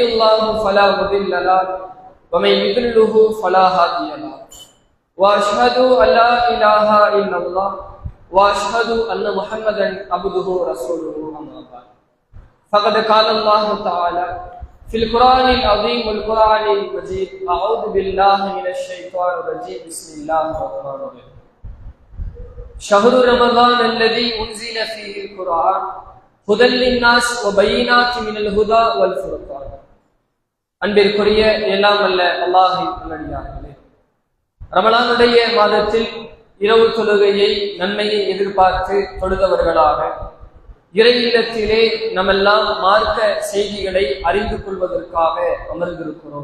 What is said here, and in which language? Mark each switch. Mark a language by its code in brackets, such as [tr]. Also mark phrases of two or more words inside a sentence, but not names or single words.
[ar] الله فلا مضل له ومن يضلل فلا هادي له واشهد ان لا اله الا الله واشهد ان محمدا عبده ورسوله اما بعد فقد قال الله تعالى في القرآن العظيم والقرآن المجيد أعوذ بالله من الشيطان الرجيم بسم الله الرحمن الرحيم شهر رمضان الذي أنزل فيه القرآن هدى للناس وبينات من الهدى والفرقان [ta] அன்பிற்குரிய எல்லாம் அல்ல அல்லாஹ்வின் நல்லடியார்களே, ரமலானுடைய மாதத்தில் இரவு தொழுகையை நன்மையை எதிர்பார்த்து தொழுதவர்களாக இறை இல்லத்திலே நம்மெல்லாம் மார்க்க செய்திகளை அறிந்து கொள்வதற்காக அமர்ந்திருக்கிறோம்.